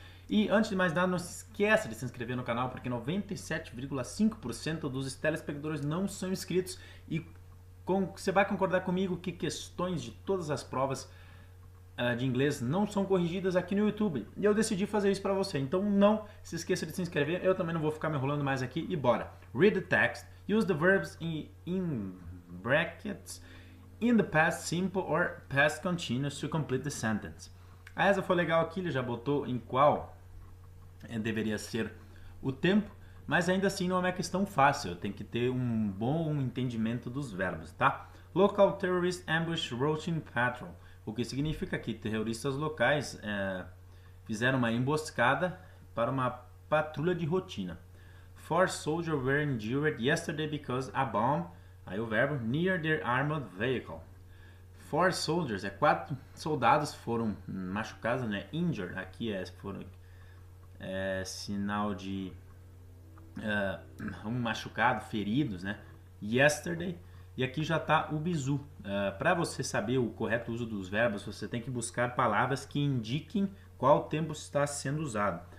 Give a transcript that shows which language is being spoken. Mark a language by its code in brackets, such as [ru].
[pt] E antes de mais nada, não se esqueça de se inscrever no canal, porque 97,5% dos telespectadores não são inscritos. E você vai concordar comigo que questões de todas as provas de inglês não são corrigidas aqui no YouTube. E eu decidi fazer isso para você. Então não se esqueça de se inscrever. Eu também não vou ficar me enrolando mais aqui. E bora. [en] Read the text. Use the verbs in brackets in the past simple or past continuous to complete the sentence. [pt] A ESA foi legal aqui. Ele já botou em qual deveria ser o tempo. Mas ainda assim não é uma questão fácil. Tem que ter um bom entendimento dos verbos, tá? [en] Local terrorist ambush routine patrol. [pt] O que significa que terroristas locais fizeram uma emboscada para uma patrulha de rotina. [en] Four soldiers were injured yesterday because a bomb, [pt] aí o verbo, [en] near their armored vehicle. [pt] Four soldiers, 4 soldados foram machucados, né? Injured, aqui é sinal de um machucado, feridos, né? Yesterday. E aqui já está o bizu. Para você saber o correto uso dos verbos, você tem que buscar palavras que indiquem qual tempo está sendo usado.